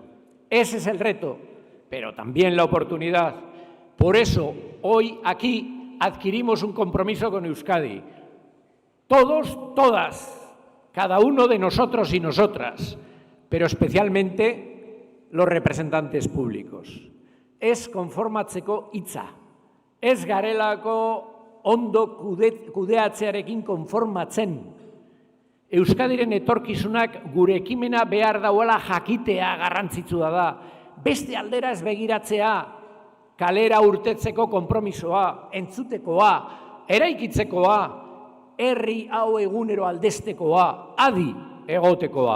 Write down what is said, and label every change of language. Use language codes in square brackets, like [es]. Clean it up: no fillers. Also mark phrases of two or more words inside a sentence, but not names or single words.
[es] Ese es el reto, pero también la oportunidad. Por eso, hoy aquí adquirimos un compromiso con Euskadi. Todos, todas, cada uno de nosotros y nosotras, pero especialmente los representantes públicos. [eu] Ez konformatzeko hitza, ez garelako ondo kudeatzearekin konformatzen. Euskadiren etorkizunak gure ekimena behar dauela jakitea garrantzitsua da. Beste aldera ez begiratzea, kalera urtetzeko konpromisoa, entzutekoa, eraikitzekoa, herri hau egunero aldeztekoa, adi egotekoa.